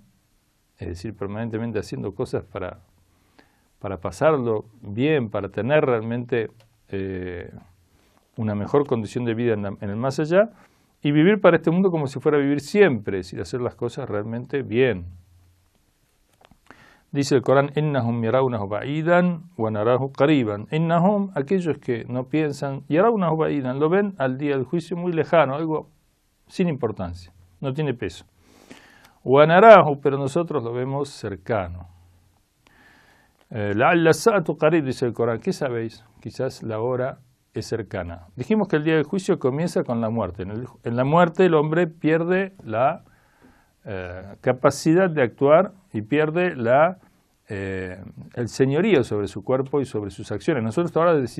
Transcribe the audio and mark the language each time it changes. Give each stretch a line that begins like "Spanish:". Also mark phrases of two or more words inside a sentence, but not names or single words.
Spanish: Es decir, permanentemente haciendo cosas para pasarlo bien, para tener realmente una mejor condición de vida en el más allá, y vivir para este mundo como si fuera a vivir siempre, es decir, hacer las cosas realmente bien. Dice el Corán,
Arabic: إنهم يرونه بعيدا ونراه قريبا.
Spanish: Innahum, aquellos que no piensan,
Arabic: يرونه بعيدا,
Spanish: lo ven al día del juicio muy lejano, algo sin importancia, no tiene peso.
Arabic: ونراه,
Spanish: pero nosotros lo vemos cercano.
Arabic: لعل الساعة قريب,
Spanish: dice el Corán. ¿Qué sabéis? Quizás la hora es cercana. Dijimos que el día del juicio comienza con la muerte. En la muerte el hombre pierde la capacidad de actuar y pierde el señorío sobre su cuerpo y sobre sus acciones.